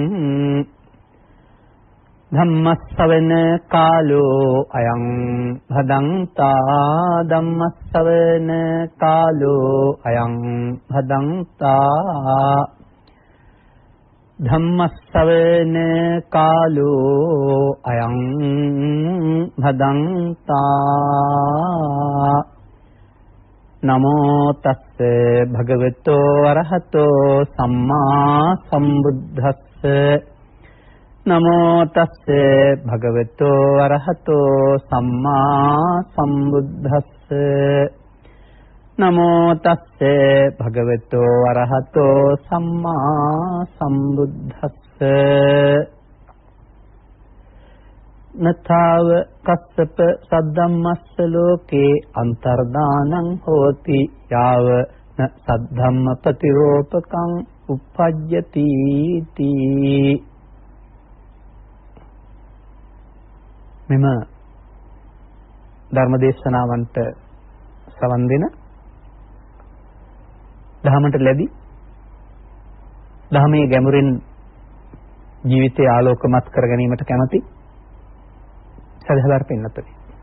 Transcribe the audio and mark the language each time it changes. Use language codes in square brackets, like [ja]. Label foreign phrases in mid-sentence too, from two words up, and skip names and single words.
[pi] ධම්මස්සවන කාලෝ අයං භදංතා ධම්මස්සවන කාලෝ අයං භදංතා ධම්මස්සවන කාලෝ අයං භදංතා නමෝ තස්ස භගවතෝ අරහතෝ සම්මා සම්බුද්දස්ස නමෝ තස්ස භගවතෝ අරහතෝ සම්මා සම්බුද්දස්ස නමෝ තස්ස භගවතෝ අරහතෝ සම්මා සම්බුද්දස්ස නතාව කස්සප සද්දම්මස්ස ලෝකේ අන්තර්දානං හෝති යාව න සද්ධම්ම ප්‍රතිරෝපකං උප්පජ්ජති තී. [si] මෙම ධර්මදේශනාවන්ට සවන් දෙන ධහමට ලැබි ධහමේ ගැඹුරින් ජීවිතය ආලෝකමත් කර ගැනීමට කැමැති සදහවර පින්නතුනි,